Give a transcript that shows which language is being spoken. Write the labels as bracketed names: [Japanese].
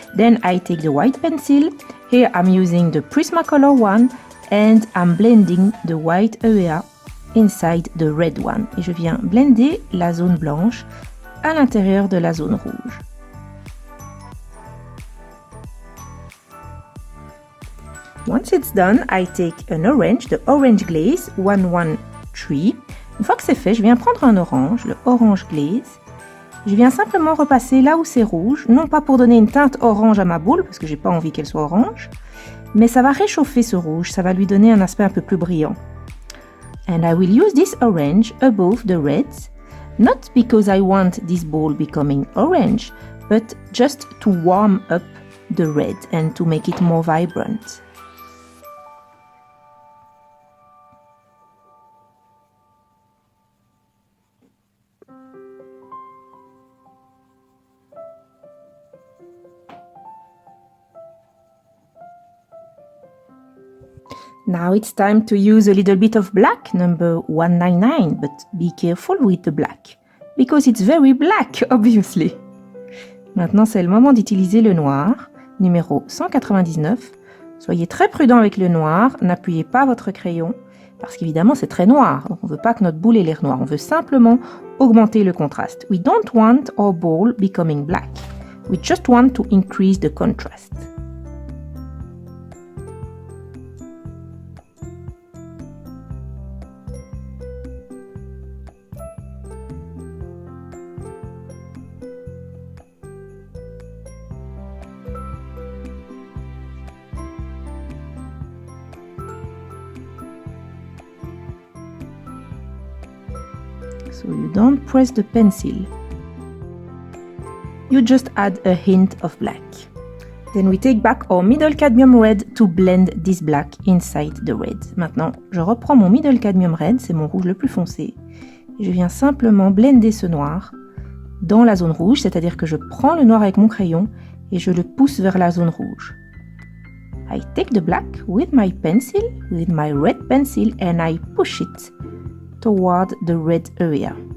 [English] Then I take the white pencil. Here I'm using the Prismacolor one and I'm blending the white area inside the red one. [French] Et je viens blender la zone blanche à l'intérieur de la zone rouge. [English] Once it's done, I take an orange, the orange glaze 113. [French] Une fois que c'est fait, je viens prendre un orange, le orange glaze, Je viens simplement repasser là où c'est rouge, non pas pour donner une teinte orange à ma boule, parce que j'ai pas envie qu'elle soit orange, mais ça va réchauffer ce rouge, ça va lui donner un aspect un peu plus brillant. [English] And I will use this orange above the reds, not because I want this ball becoming orange, but just to warm up the red and to make it more vibrant. Now it's time to use a little bit of black, number 199, but be careful with the black, because it's very black, obviously. [French] Maintenant, c'est le moment d'utiliser le noir, numéro 199. Soyez très prudent avec le noir, n'appuyez pas votre crayon, parce qu'évidemment, c'est très noir. Donc, on ne veut pas que notre boule ait l'air noire, on veut simplement augmenter le contraste. [English] We don't want our ball becoming black. We just want to increase the contrast. So you don't press the pencil. You just add a hint of black. Then we take back our middle cadmium red to blend this black inside the red. [French] Maintenant, je reprends mon middle cadmium red, c'est mon rouge le plus foncé. Et je viens simplement blender ce noir dans la zone rouge, c'est-à-dire que je prends le noir avec mon crayon et je le pousse vers la zone rouge. [English] I take the black with my pencil, with my red pencil, and I push it toward the red area.